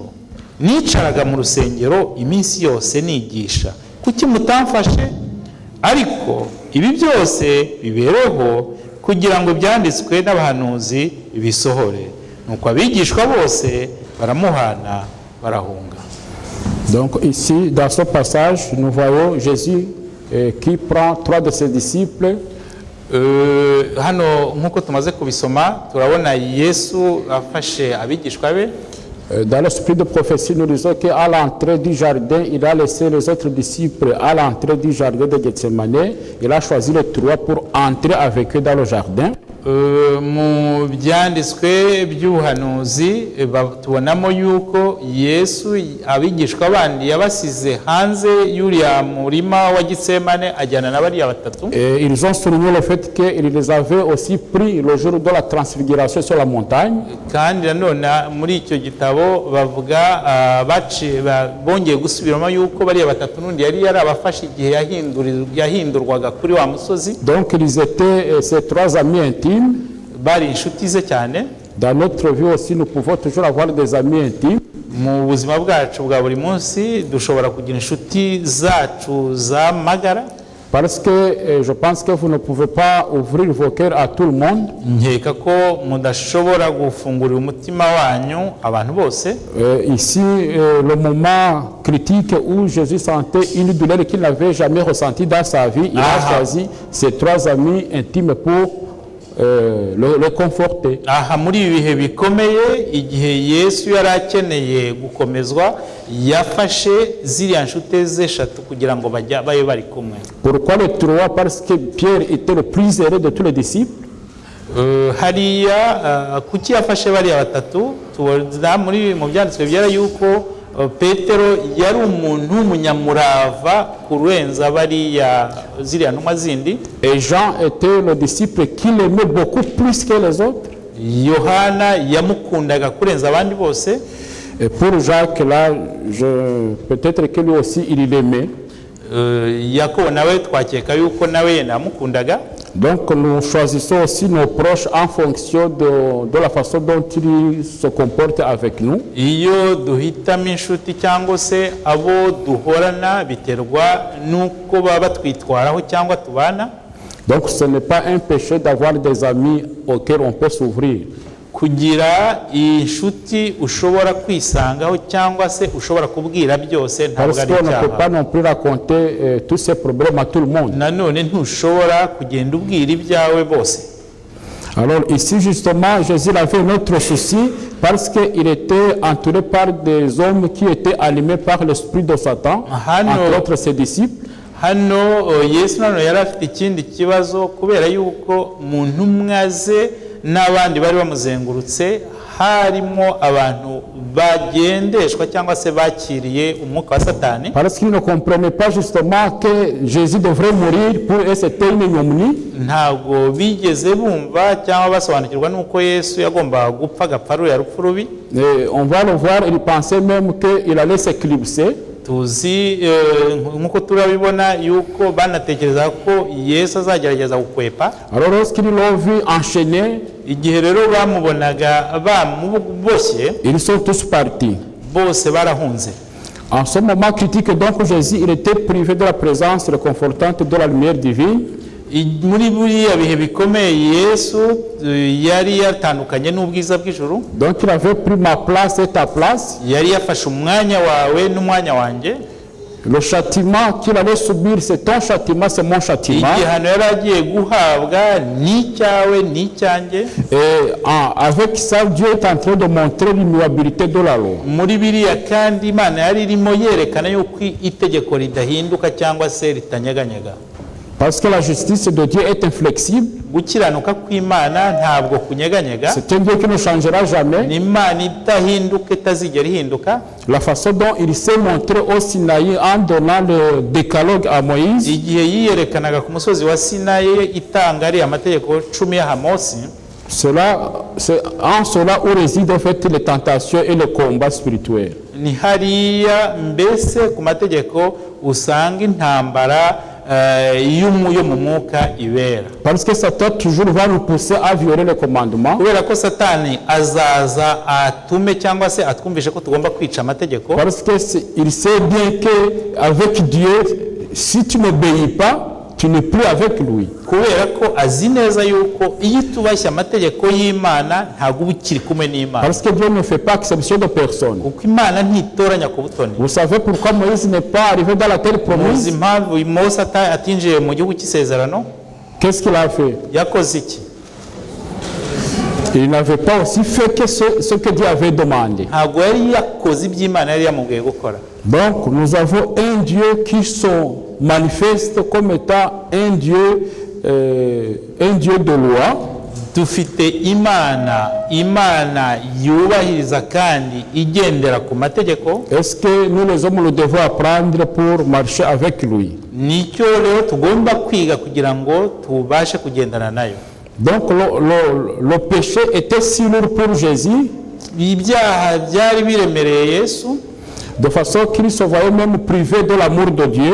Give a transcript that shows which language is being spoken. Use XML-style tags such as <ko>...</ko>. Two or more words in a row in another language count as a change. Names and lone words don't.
<rw>Nicaraga mu rusengero iminsi yose nigisha, kuki mutamfashe? Ariko ibi byose bibereho kugira ngo ibyanditswe n'abahanuzi bisohore. Nuko abigishwa bose baramuhana barahunga.</rw> <fr>Donc ici, dans ce passage, nous voyons Jésus qui prend 3 de ses disciples.</fr> <rw>Hano nkuko tumaze kubisoma turabona Yesu afashe abigishwa be.</rw> <fr>Dans l'esprit de prophétie, nous disons qu'à l'entrée du jardin, il a laissé les autres disciples à l'entrée du jardin de Gethsemane. Il a choisi les 3 pour entrer avec eux dans le jardin.</fr> <rw>Mu byanditswe by'ubuhanuzi tubonamo yuko Yesu abigishwa bandi yabasize hanze y'uriya murima wa Gitsemane ajyana na bariya batatu.</rw> <fr>Ils ont souligné le fait qu'ils les avaient aussi pris le jour de la transfiguration sur la montagne.</fr> <rw>Kandi nanone muri icyo gitabo bavuga bongeye gusubiramo yuko bariya batatu n'undi yari yarabafashe igihe yahindurwaga kuri wa musozi.</rw> <fr>Donc ils étaient ces 3 amis intimes.</fr> <rw>Bari inshuti ze cyane.</rw> <fr>Dans notre vie aussi, nous pouvons toujours avoir des amis intimes.</fr> <rw>Mu buzima bwacu bwa buri munsi dushobora kugira inshuti zacu za magara.</rw> <fr>Parce que je pense que vous ne pouvez pas ouvrir vos cœurs à tout le monde.</fr> <rw>Nkeka ko mudashobora gufungurira umutima wanyu abantu bose.</rw> <fr>Ici, le moment critique où Jésus sentait une douleur qu'il n'avait jamais ressentie dans sa vie, il a choisi ses 3 amis intimes pour le conforter.</fr> <rw>Aha muri ibihe bikomeye igihe Yesu yari akeneye gukomezwa yafashe ziriya nshuti ze 3 kugira ngo babe bari kumwe.</rw> <fr>Pourquoi les 3? Parce que Pierre était le plus heureux de tous les disciples.</fr> <rw>Hariya kuki yafashe bariya batatu? Tubona muri mu byanditswe byera yuko Petero yari umuntu w'umunyamurava kurenza bariya ziriya ntumwa zindi.</rw> <fr>Et Jean était le disciple qui l'aimait beaucoup plus que les autres.</fr> <rw>Yohana yamukundaga kurenza abandi bose.</rw> <fr>Et pour Jacques là, peut-être que lui aussi il l'aimait.</fr> <rw>Yakobo nawe twakeka yuko nawe yamukundaga.</rw> <fr>Donc nous choisissons aussi nos proches en fonction de la façon dont ils se comportent avec nous.</fr> <rw>Iyo duhitamo inshuti cyangwa se abo duhorana biterwa nuko baba batwitwaraho cyangwa tubana. Donc ce n'est pas un péché d'avoir des amis auxquels on peut s'ouvrir. Kugira inshuti ushobora kwisangaho cyangwa se ushobora kubwira byose ntabwo ari icyaha.</rw> <fr>Parce qu'on ne peut pas non plus raconter tous ces problèmes à tout le monde.</fr> <rw>Nanone ntushobora kugenda ubwira ibyawe bose.</rw> <fr>Alors ici justement Jésus avait un autre souci parce qu'il était entouré par des hommes qui étaient allumés par l'esprit de Satan, entre autres ses disciples.</fr> <rw>Hano Yesu nano yari afite ikindi kibazo kubera yuko mu ntumwa ze n'abandi bari bamuzengurutse harimo abantu bagendeshwa cyangwa se bakiriye umwuka wa Satani.</rw> <fr>Parce qu'ils ne comprenaient pas justement que Jésus devrait mourir pour eux, c'était une ignominie.</fr> <rw>Ntabwo bigeze bumva cyangwa basobanukirwa nuko Yesu yagomba gupfa agapfa ruriya rupfu rubi.</rw> <fr>On va le voir, il pensait même qu'il allait s'éclipser.</fr> <rw>tuzi nk'uko turabibona yuko banatekereza ko Yesu azagerageza gukwepa.</rw> <fr>Alors lorsqu'ils l'ont vu enchaîné,</fr> <rw>igihe rero bamubonaga bamuboshye,</rw> <fr>ils sont tous partis.</fr> <rw>bose barahunze.</rw> <fr>En ce moment critique donc Jésus, il était privé de la présence réconfortante de la lumière divine.</fr> <rw>muri buriya bihe bikomeye Yesu yari yatandukanye n'ubwiza bw'ijuru.</rw> <fr>Donc il avait pris ma place et ta place.</fr> <rw>yari yafashe umwanya wawe n'umwanya wanjе.</rw> <fr>Le châtiment qu'il allait subir, c'est ton châtiment, c'est mon châtiment.</fr> <rw>igihano yari agiye guhabwa n'icyawe n'icyanjye.</rw> <fr>Et avec ça, Dieu est en train de montrer l'immuabilité de la loi.</fr> <rw>muri biriya kandi Imana yari irimo yerekana yuko itegeko ridahinduka cyangwa se ritanyeganyega.</rw> <fr>Parce que la justice de Dieu est inflexible.</fr> <rw>gukiranuka kw'Imana ntabwo kunyeganyega.</rw> <fr>C'est un Dieu qui ne changera jamais.</fr> <rw>ni Imana idahinduka, itazigera ihinduka.</rw> <fr>La façon dont il s'est montré au Sinaï en donnant le décalogue à Moïse,</fr> <rw>igihe yiyerekanaga ku musozi wa Sinayi itanga ari amategeko 10 ya Mose,</rw> <fr>c'est en cela où résident en fait les tentations et le combat spirituel.</fr> <rw>ni hariya mbese ku mategeko usanga intambara yo mu mwuka ibera.</rw> <fr>Parce que Satan toujours va nous pousser à violer les commandements.</fr> <rw>kubera ko Satani azaza atume cyangwa se atwumvishe ko tugomba kwica amategeko.</rw> <fr>Parce que il sait bien que avec Dieu, si tu n'obéis pas, tu n'es plus avec lui.</fr> <rw>kubera ko azi neza yuko iyo tubashye amategeko y'Imana ntabwo uba ukiri kumwe n'Imana.</rw> <fr>Parce que Dieu ne fait pas exception de personne.</fr> <rw>kuko Imana ntitoranya ku butoni.</rw> <fr>Vous savez pourquoi Moïse n'est pas arrivé dans la terre</fr> <rw>muzi</rw> <fr>promise?</fr> <rw>impamvu Mose atinjiye mu gihugu cy'isezerano?</rw> <fr>Qu'est-ce qu'il a fait?</fr> <rw>yakoze iki?</rw> <fr>Il n'avait pas aussi fait que ce que Dieu avait demandé.</fr> <rw>ntabwo yari yakoze iby'Imana yari yamubwiye gukora.</rw> <fr>Donc nous avons un Dieu qui se manifeste comme étant un Dieu de loi.</fr> <rw>dufite Imana yubahiriza kandi igendera ku mategeko.</rw> <fr>Est-ce que nous les hommes le devons apprendre pour marcher avec lui?</fr> <rw>nicyo rero tugomba kwiga kugira ngo tubashe kugendana nayo.</rw> <fr>Donc le péché était si lourd pour Jésus,</fr> <rw>ibyaha byari biremereye Yesu,</rw> <fr>de façon qu'il se voyait même privé de l'amour de Dieu.</fr>